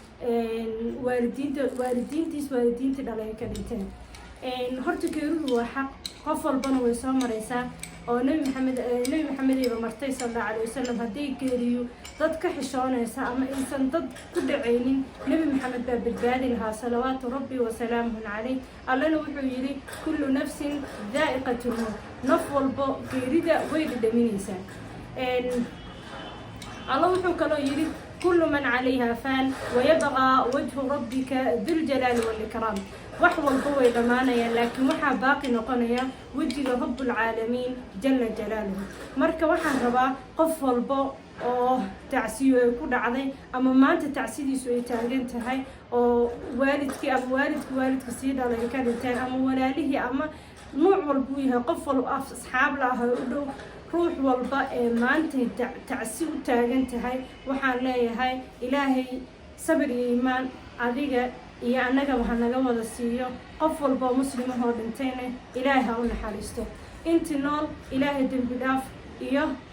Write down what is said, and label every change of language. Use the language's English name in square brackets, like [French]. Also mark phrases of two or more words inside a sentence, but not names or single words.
[Somali] waalidiinta dhalay ka dhinteen horta geeridu waa xaq qof walbana way soo maraysaa oo nabi maxamed iyo martay [Arabic] صلى الله عليه وسلم [Somali] hadii geeriyo dad ka xishoonaysa ama insan dad ku dhaceynin nabi maxamed baa badbaadi lahaa [Arabic] صلوات ربي وسلامه عليه [Somali] allana wuxuu yiri [Arabic] كل نفس ذائقة الموت [Somali] naf walba geerida way dhadhaminaysaa الله wuxuu kaloo yiri [Arabic] كل من عليها فان ويبقى وجه ربك ذو الجلال والإكرام [Somali] wax walba way dhamaanayaan laakiin waxa baaqi noqonaya wajiga [Arabic] رب العالمين جل جلاله [Somali] marka waxaan rabaa qof walba oo tacsiyo ku dhacday ama maanta tacsidiisu ay taagan tahay oo waalidka sii dhalay ka dhinteen ama walaalihii ama nooc walba yahay qof walba asxaab la ah u dhow ruux walba ee maanta tacsi u taagan tahay waxaan leeyahay ilaahay sabir iyo iimaan adiga iyo anaga waxa naga wada siiyo qof walba muslim ah oo dhintayna ilaahay ha u naxariisto intii nool ilaahay dambi dhaaf iyo